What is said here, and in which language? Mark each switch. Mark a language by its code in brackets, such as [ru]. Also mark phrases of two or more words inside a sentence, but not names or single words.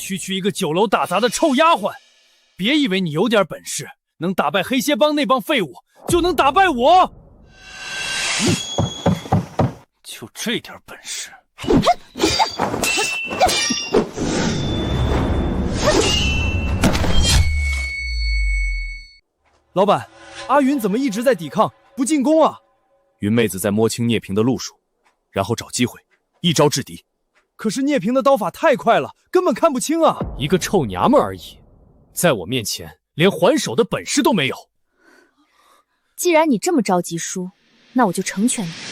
[zh] 區一個酒樓打雜的臭丫鬟，別以為你有點本事，能打敗黑蠍幫那幫廢物，就能打敗我。就這點本事。老闆，阿雲怎麼一直在抵抗，不進攻啊？雲妹子在摸清聂平的路數，然後找機會一招制敵。可是聂平的刀法太快了，根本看不清啊！一個臭娘們而已，在我面前連還手的本事都沒有。既然你這麼着急輸，那我就成全你。